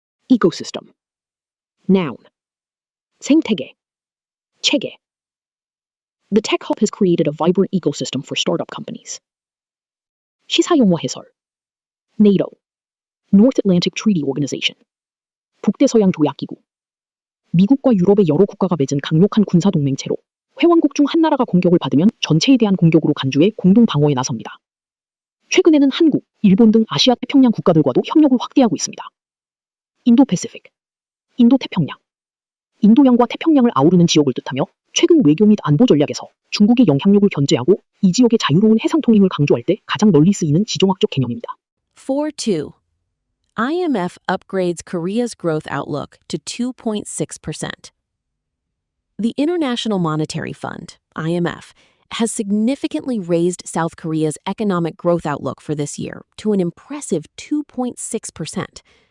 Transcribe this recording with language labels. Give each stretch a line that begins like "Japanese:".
English: Ecosystem. Noun.
Korean: 생태계. 체계.
English: The tech hub has created a vibrant ecosystem for startup companies.
Korean: 시사용어 해설. NATO.
English: North Atlantic Treaty Organization.
Korean: 북대서양 조약기구. 미국과 유럽의 여러 국가가 맺은 강력한 군사동맹체로 회원국 중 한 나라가 공격을 받으면 전체에 대한 공격으로 간주해 공동 방어에 나섭니다. 최근에는 한국, 일본 등 아시아 태평양 국가들과도 협력을 확대하고 있습니다. 인도패시픽, 인도태평양. 인도양과 태평양을 아우르는 지역을 뜻하며 최근 외교 및 안보 전략에서 중국의 영향력을 견제하고 이 지역의 자유로운 해상 통행을 강조할 때 가장 널리 쓰이는 지정학적 개념입니다. 4.2.
English: IMF upgrades Korea's growth outlook to 2.6%. The International Monetary Fund, IMF, has significantly raised South Korea's economic growth outlook for this year to an impressive 2.6%.